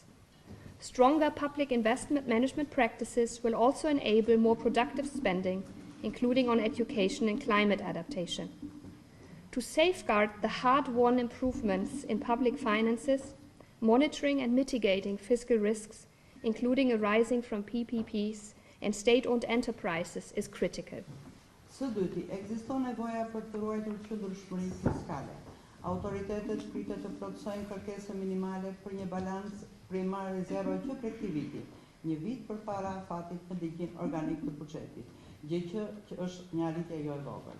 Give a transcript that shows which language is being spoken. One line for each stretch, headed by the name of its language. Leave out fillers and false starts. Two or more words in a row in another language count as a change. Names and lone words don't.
English: Stronger public investment management practices will also enable more productive spending, including on education and climate adaptation. To safeguard the hard-won improvements in public finances, monitoring and mitigating fiscal risks, including arising from PPPs and state-owned enterprises, is critical.
Albanian: Së dyti, ekziston nevoja për të ruajtur qëndrueshmërinë fiskale. Autoritetet pritet të plotësojnë kërkesën minimale për një balans primar rezervë që prej këtij viti, një vit përpara afatit në ligjin organik të buxhetit, gjë që është një arritje jo e vogël.